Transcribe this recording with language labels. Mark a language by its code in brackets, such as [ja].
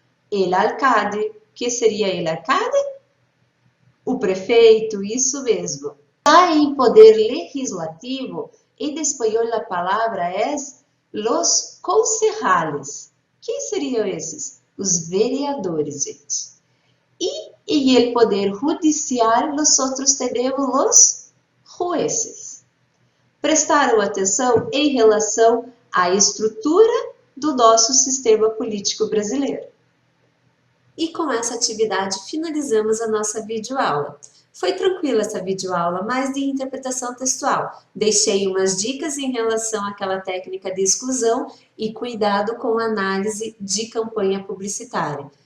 [es] El alcalde. [pt] Que seria el alcalde? O prefeito, isso mesmo. Já em poder legislativo, em espanhol a palavra é los concejales. Quem seriam esses? Os vereadores, gente. E [es] y el Poder Judicial nosotros tenemos los jueces. [pt] Prestaram atenção em relação à estrutura do nosso sistema político brasileiro. E com essa atividade finalizamos a nossa videoaula. Foi tranquila essa videoaula, mais de interpretação textual. Deixei umas dicas em relação àquela técnica de exclusão e cuidado com a análise de campanha publicitária.